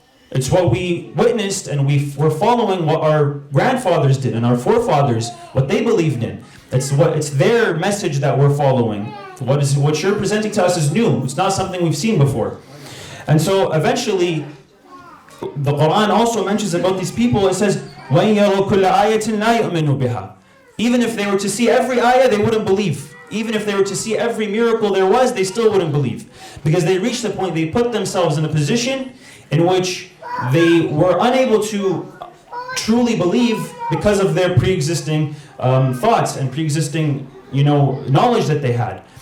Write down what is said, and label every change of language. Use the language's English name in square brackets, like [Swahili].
[English] It's what we witnessed, and we're following what our grandfathers did and our forefathers, what they believed in. It's their message that we're following. What you're presenting to us is new. It's not something we've seen before. And so eventually, the Quran also mentions about these people. It says, [Arabic] وَإِن يَرَوْا كُلَّ آيَةٍ لَا يُؤْمِنُوا بِهَا. [English] Even if they were to see every ayah, they wouldn't believe. Even if they were to see every miracle there was, they still wouldn't believe. Because they reached the point, they put themselves in a position in which they were unable to truly believe because of their pre-existing thoughts and pre-existing, knowledge that they had.